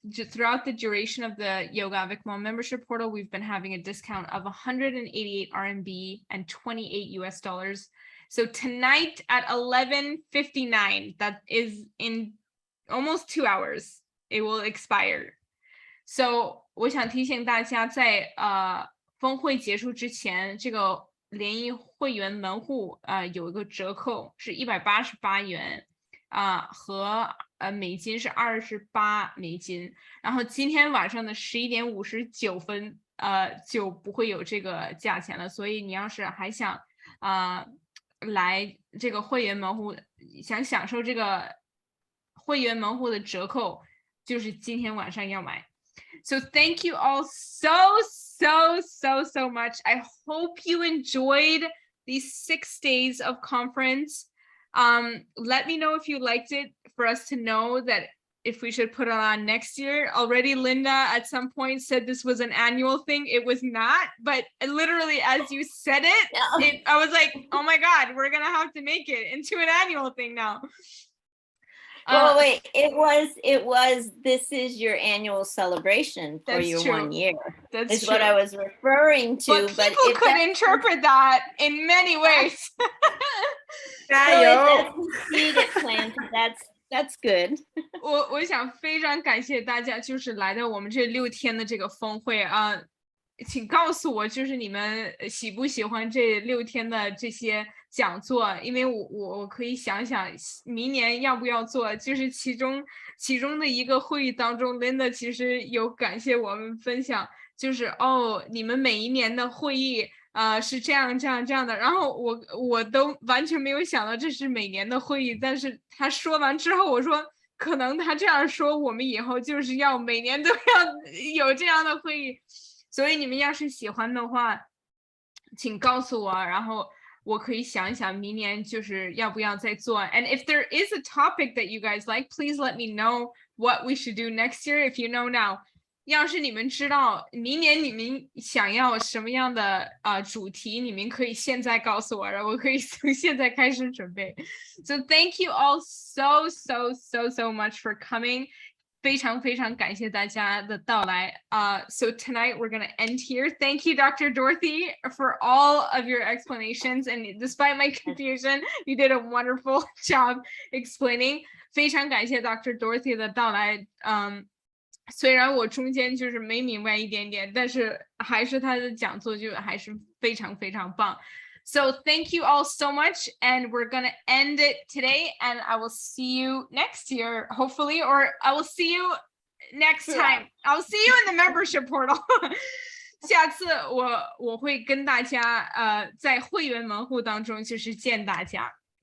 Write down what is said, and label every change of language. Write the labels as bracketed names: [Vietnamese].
[English] Throughout the duration of the Yoga Avec Moi membership portal, we've been having a discount of 188 RMB and $28. So tonight at 11:59, that is in almost 2 hours, it will expire. [Chinese] So 我想提醒大家在峰会结束之前，这个联谊会员门户有一个折扣是188元和美金是28美金，然后今天晚上的11点59分就不会有这个价钱了，所以你要是还想来这个会员门户，想享受这个会员门户的折扣，就是今天晚上要买。 [English] So thank you all so much. I hope you enjoyed these 6 days of conference. Let me know if you liked it, for us to know that if we should put it on next year. Already Linda at some point said this was an annual thing. It was not, but literally as you said it, I was like, oh my God, we're gonna have to make it into an annual thing now. Well, wait, it was, this is your annual celebration for your true. 1 year. That's true. What I was referring to. But people could interpret that in many ways. So if that's seeded plant, that's good. [Chinese] 我想非常感谢大家，就是来到我们这6天的这个峰会请告诉我，就是你们喜不喜欢这6天的这些讲座，因为我可以想想明年要不要做。就是其中的一个会议当中 ，Linda 其实有感谢我们分享，就是你们每一年的会议是这样的。然后我都完全没有想到这是每年的会议，但是他说完之后，我说可能他这样说，我们以后就是要每年都要有这样的会议。所以你们要是喜欢的话，请告诉我，然后我可以想一想明年就是要不要再做。 [English] And if there is a topic that you guys like, please let me know what we should do next year. If you know now, [Chinese] 要是你们知道明年你们想要什么样的主题，你们可以现在告诉我，然后我可以从现在开始准备。 [English] So thank you all so much for coming. [Chinese] 非常感谢大家的到来。 [English] So tonight we're going to end here. Thank you, Dr. Dorothy, for all of your explanations. And despite my confusion, you did a wonderful job explaining. [Chinese] 非常感谢 Dr. Dorothy 的到来。虽然我中间就是没明白一点点，但是还是他的讲座就还是非常棒。 [English] So thank you all so much, and we're gonna end it today, and I will see you next year, hopefully, or I will see you next time. I'll see you in the membership portal. [Chinese] 下次我会跟大家在会员门户当中就是见大家。